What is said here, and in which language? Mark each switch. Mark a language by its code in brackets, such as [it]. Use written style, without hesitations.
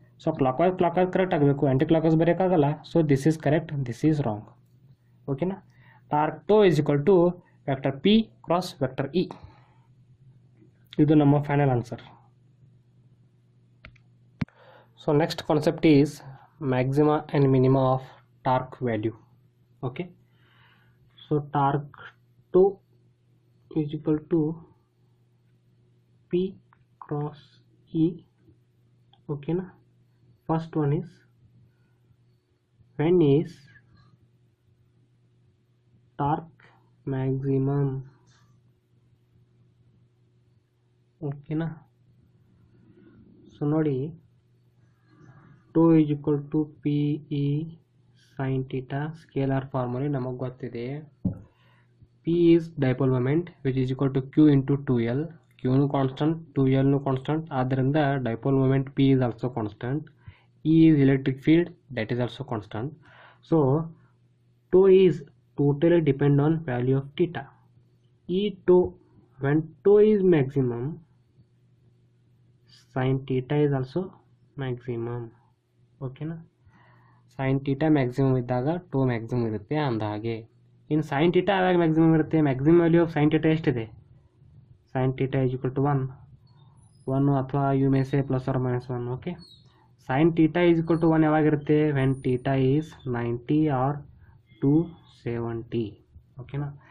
[kn] So clock wise correct ಆಗಬೇಕು, ಆ್ಯಂಟಿ clock wise ಬರೆಯೋಕ್ಕಾಗಲ್ಲ. [en] So this is correct, this is wrong. [kn] ಓಕೆನಾ? [en] Torque tau is equal to vector P cross vector E. [kn] ಇದು ನಮ್ಮ final answer. [en] So next concept is maxima and minima of torque value. Okay, so torque 2 is equal to P cross E. Okay na? First one is when is torque maximum. Okay na? So nodi 2 is equal to PE sin theta, scalar formula [kn] ನಮಗೆ ಗೊತ್ತಿದೆ. [en] P is dipole moment which is equal to Q into 2L. Q nu constant, 2L nu constant, ಆದ್ದರಿಂದ dipole moment P is also constant. E is electric field, that is also constant. So tau is totally depend on value of theta. E tau, when tau is maximum, sin theta is also maximum. Okay na? Sine theta maximum ಇದ್ದಾಗ tau maximum ಇರುತ್ತೆ ಅಂದ ಹಾಗೆ. ಇನ್ನು sine theta ಯಾವಾಗ maximum ಇರುತ್ತೆ, maximum value of sine theta ಎಷ್ಟಿದೆ, sine theta is equal to 1 ಅಥವಾ you may say plus or minus 1. Okay, sine theta is equal to 1 ಯಾವಾಗಿರುತ್ತೆ, ವೆನ್ ಥೀಟಾ ಈಸ್ 90 ಆರ್ 270. ಓಕೆನಾ?